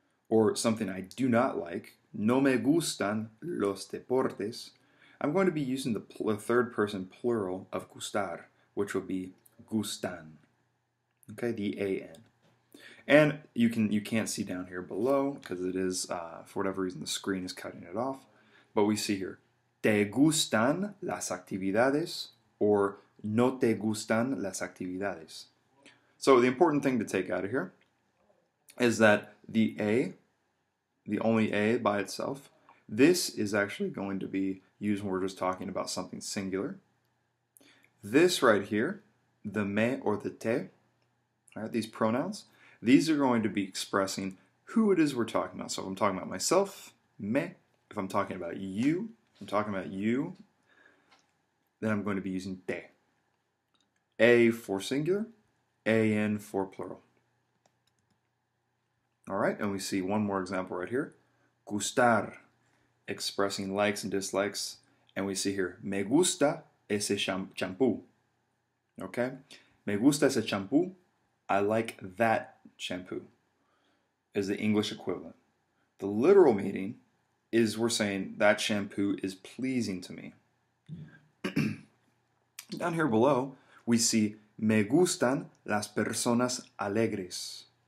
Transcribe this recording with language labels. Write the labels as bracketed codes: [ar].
[en] Or something I do not like, [es] no me gustan los deportes, [en] I'm going to be using the third person plural of gustar, which will be gustan. Okay, the A-N. And you can't see down here below because it is, for whatever reason, the screen is cutting it off. But we see here, [es] ¿te gustan las actividades? [en] Or [es] ¿no te gustan las actividades? [en] So the important thing to take out of here is that the A, the only A by itself, this is actually going to be used when we're just talking about something singular. This right here, the me or the te, all right, these pronouns, these are going to be expressing who it is we're talking about. So if I'm talking about myself, me. If I'm talking about you, then I'm going to be using te. A for singular, an for plural. All right, and we see one more example right here. Gustar, expressing likes and dislikes. And we see here, [es] me gusta ese shampoo. [en] Okay? [es] Me gusta ese shampoo. [en] I like that shampoo, is the English equivalent. The literal meaning is we're saying that shampoo is pleasing to me. Down here below, we see [es] me gustan las personas alegres.